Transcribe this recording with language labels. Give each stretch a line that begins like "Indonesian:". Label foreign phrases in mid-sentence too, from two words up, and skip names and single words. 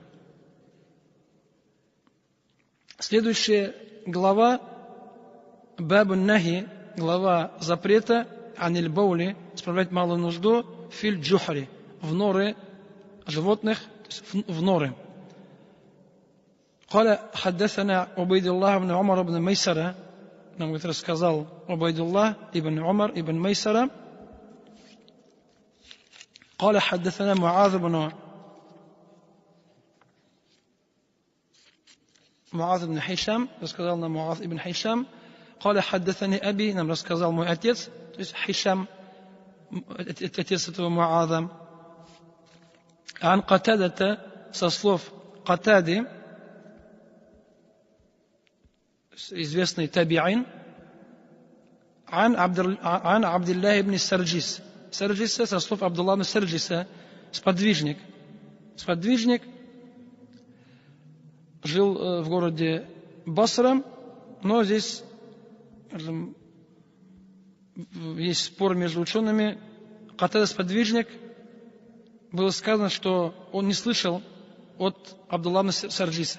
Russian: Следующая глава
Arabic: باب النهي,
Russian: глава запрета
Arabic: عن البول,
Russian: справлять малую нужду
Arabic: في الجحر,
Russian: в норы животных, в норы.
Arabic: قال حدثنا عبيد الله بن عمر بن ميسرة,
Russian: нам рассказал Убайдуллах ибн Умар ибн Майсара.
Arabic: قال حدثنا معاذ بن هشام,
Russian: рассказал нам Муаз ибн Хишам.
Arabic: قال حدثني أبي,
Russian: нам рассказал мой отец, то есть Хишам, отец этого Муаза.
Arabic: عن قتادة,
Russian: со слов Катады, известный таби'ин,
Arabic: عن عبد الله بن
Russian: Сарджис. Сарджиса, со слов Абдулла ибн Сарджиса, сподвижник, жил в городе Басра, но здесь есть спор между учеными. Катада сподвижник, было сказано, что он не слышал от Абдулла ибн Сарджиса.